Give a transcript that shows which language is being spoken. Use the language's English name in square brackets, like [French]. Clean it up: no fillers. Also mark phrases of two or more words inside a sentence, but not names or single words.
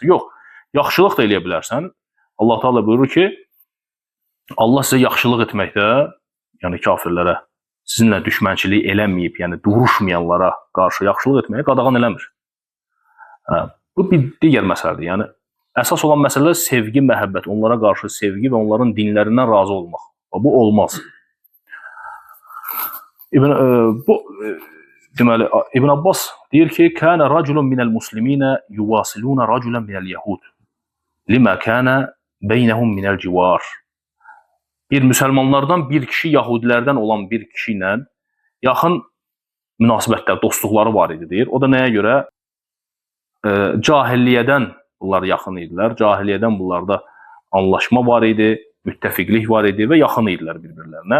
[Azerbaijani] Yox, yaxşılıq da eləyə bilərsən. Allah Taala buyurur ki, Allah sizə yaxşılıq etməkdə, yəni kafirlərə, sizinlə düşmənçilik eləməyib, yəni duruşmayanlara qarşı yaxşılıq etməyə qadağan eləmir. Bu bir digər məsələdir. Yəni əsas olan məsələ sevgi, məhəbbət, onlara qarşı sevgi və onların dinlərindən razı olmaq. Bu olmaz. Deməli İbn Abbas deyir ki, [Arabic] "كان رجل من المسلمين يواصلون رجلا من اليهود لما كان بينهم من الجوار." [Azerbaijani] Bir müsəlmanlardan bir kişi yahudilərdən olan bir kişi ilə yaxın münasibətlər, dostluqları var idi deyir. O da nəyə görə? Cahilliyədən bunlar yaxın idilər. Cahilliyədən bunlarda anlaşma var idi, müttəfiqlik var idi və yaxın idilər bir-birlərinə.